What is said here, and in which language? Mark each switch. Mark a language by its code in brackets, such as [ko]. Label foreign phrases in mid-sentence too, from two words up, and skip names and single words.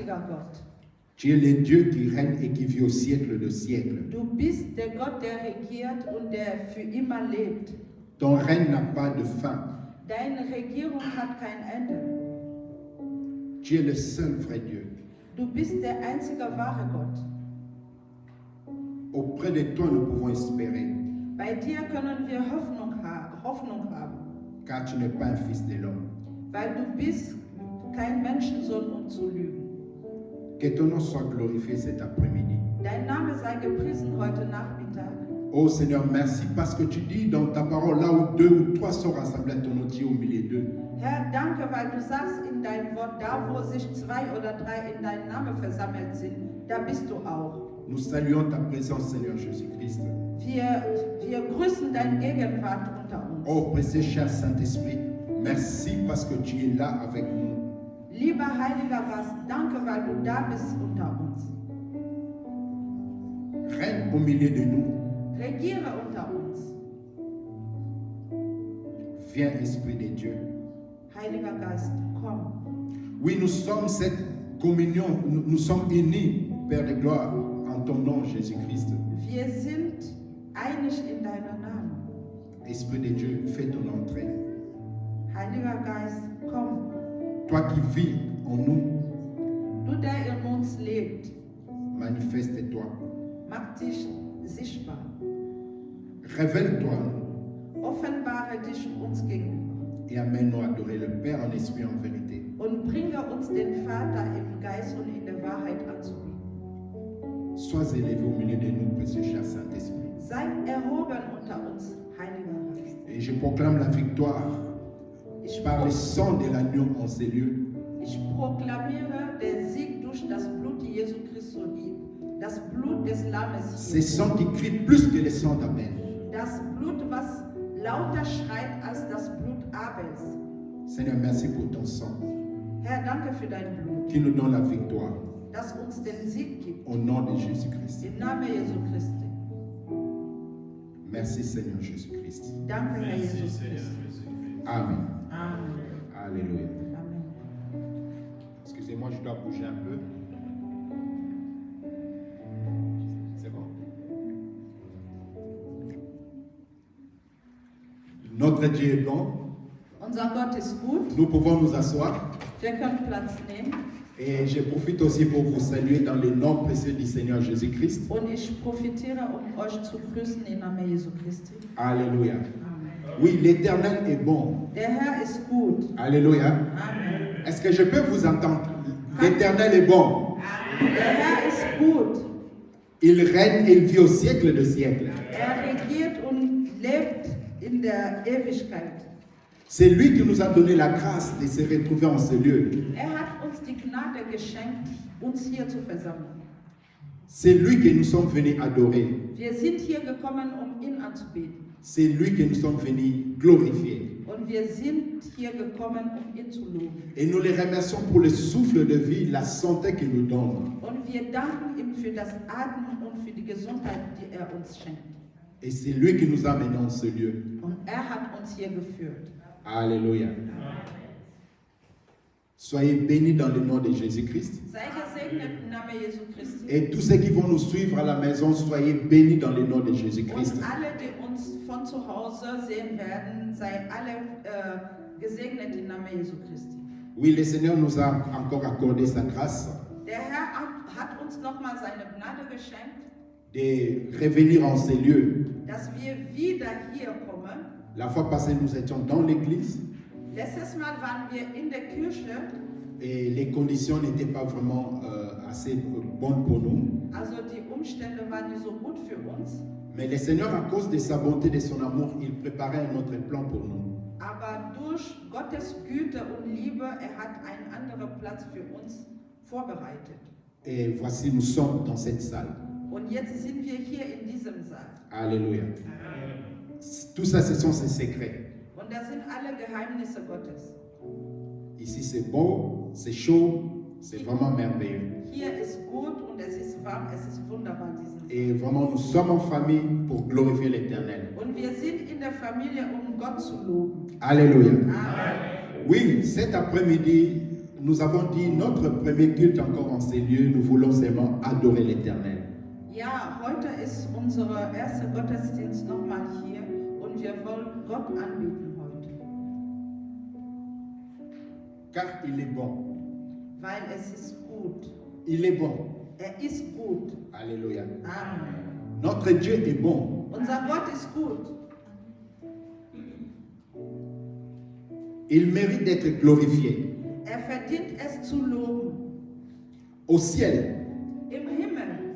[de] allmächtiger Gott. [fr] Tu es le Dieu qui règne et qui vit au siècle de siècle. [de] Du bist der Gott, der regiert und der für immer lebt. [fr] Ton règne n'a pas de fin. [de] Deine Regierung hat kein Ende. [fr] Tu es le seul vrai Dieu. [de] Du bist der einzige wahre Gott. [fr] Auprès de toi, nous pouvons espérer, [de] Bei dir können wir Hoffnung haben, [fr] car tu n'es pas un fils de l'homme. [de] weil du bist kein Menschensohn, um zu lügen. [fr] Que ton nom soit glorifié cet après-midi. [de] Dein Name sei gepriesen heute Nachmittag. [fr] Oh Seigneur, merci parce que tu dis dans ta parole, là où 2 ou 3 sont rassemblés à ton nom, tu es au milieu d'eux. [de] Herr, danke, weil du sagst in deinem Wort, da wo sich 2 oder 3 in deinem Namen versammelt sind, da bist du auch. [fr] Nous saluons ta présence, Seigneur Jésus-Christ. [de] Wir grüßen deine Gegenwart unter uns. [fr] Oh précieux cher Saint-Esprit, merci parce que tu es là avec nous. [de] Lieber Heiliger Geist, danke, weil du da bist unter uns. [fr] Règne au milieu de nous. [de] Regiere unter uns. [fr] Viens, Esprit de Dieu. [de] Heiliger Geist, komm. [fr] Oui, nous sommes cette communion, nous sommes unis, Père de gloire, en ton nom, Jésus-Christ. [de] Wir sind einig in deinem Namen. [fr] Esprit de Dieu, fais ton entrée. [de] Heiliger Geist, komm. [fr] Toi qui vis en nous, [de] Du, der in uns lebt, [fr] manifeste-toi. [de] mach dich sichtbar. [fr] Révèle-toi [de] Offenbare dich uns gegenüber. [fr] et amène-nous à adorer le Père en esprit et en vérité. [de] Und bringe uns den Vater im Geist und in der Wahrheit anzubieten. [fr] Sois élevé au milieu de nous, précieux cher Saint-Esprit. [de] Sei erhoben unter uns, Heiliger Geist. [fr] Et je proclame la victoire [de] Ich, [fr] par le sang de l'agneau en ces lieux. [de] ich proklamiere den Sieg durch das Blut Jesu Christi, das Blut des Lammes. [fr] Ces sangs qui crient plus que le sang d'Abel. [de] Das Blut, was lauter schreit als das Blut Abels. [fr] Seigneur, merci pour ton sang [de] Herr, danke für dein Blut, [fr] qui nous donne la victoire. [de] das uns den Sieg gibt. [fr] Au nom de Jésus-Christ. [de] Im Namen Jesu Christi. [fr] Merci Seigneur Jésus-Christ. [de] Danke, Herr Jesus Christus. Amen. Amen. [fr] Alléluia. Amen. Excusez-moi, je dois bouger un peu. C'est bon. Notre Dieu est bon. [de] Unser Gott ist gut. [fr] Nous pouvons nous asseoir. [de] Wir können Platz nehmen. [fr] Et je profite aussi pour vous saluer dans le nom précieux du Seigneur Jésus-Christ. [de] Und ich profitiere, euch zu grüßen im Namen Jesu Christi. [fr] Alléluia. Amen. Oui, l'Éternel est bon. [de] Der Herr ist gut. [fr] Alléluia. Amen. Est-ce que je peux vous entendre? L'Éternel est bon. [de] Der Herr ist gut. [fr] Il règne et il vit au siècle de siècle. [de] Regiert und lebt in der Ewigkeit. [fr] C'est lui qui nous a donné la grâce de se retrouver en ce lieu. [de] Hat uns die Gnade geschenkt, uns hier zu versammeln. [fr] C'est lui que nous sommes venus adorer. [de] Wir sind hier gekommen, ihn anzubeten. [fr] C'est lui que nous sommes venus glorifier. [de] Und wir sind hier gekommen, ihn zu loben. [fr] Et nous les remercions pour le souffle de vie, la santé qu'il nous donne. [de] Und wir danken ihm für das Atmen und für die Gesundheit, die uns schenkt. [fr] Et c'est lui qui nous a amenés en ce lieu. [de] Und hat uns hier geführt. [fr] Alléluia. Soyez bénis dans le nom de Jésus-Christ. [de] Sei gesegnet im Namen Jesu Christi. [fr] Et tous ceux qui vont nous suivre à la maison, soyez bénis dans le nom de Jésus-Christ. [de] Und alle, die uns von zu Hause sehen werden, sei alle gesegnet im Namen Jesu Christi. [fr] Oui, le Seigneur nous a encore accordé sa grâce [de] Der Herr hat uns nochmal seine Gnade geschenkt, [fr] de revenir en ces lieux. [de] dass wir wieder hier kommen. [fr] La fois passée, nous étions dans l'église [de] Letztes Mal waren wir in der Kirche. [fr] et les conditions n'étaient pas vraiment assez bonnes pour nous. [de] Also die Umstände waren nicht so gut für uns. [fr] Mais le Seigneur, à cause de sa bonté, de son amour, il préparait un autre plan pour nous. [de] Aber durch Gottes Güte und Liebe, hat einen anderen Platz für uns vorbereitet. [fr] Et voici, nous sommes dans cette salle. [de] Und jetzt sind wir hier in diesem Saal. [fr] Alléluia. Tout ça, ce sont ses secrets. [de] Und das sind alle Geheimnisse Gottes. [fr] Ici, c'est beau, c'est chaud, c'est vraiment merveilleux. [de] Hier ist gut und es ist warm, es ist wunderbar diesen Saal. [fr] Et vraiment, nous sommes en famille pour glorifier l'Éternel. [de] Und wir sind in der Familie, Gott zu loben. [fr] Alléluia. Amen. Oui, cet après-midi, nous avons dit notre premier culte encore en ces lieux, nous voulons seulement adorer l'Éternel. [de] Ja, heute ist unser erster Gottesdienst nochmal hier und wir wollen Gott anbeten heute, [fr] Car il est bon. [de] weil es ist gut. [fr] Il est bon. [de] Ist gut. [fr] Alléluia. Amen. Notre Dieu est bon. [de] Unser Gott ist gut. [fr] Il mérite d'être glorifié. [de] Verdient es zu loben. [fr] Au ciel, [de] Im Himmel,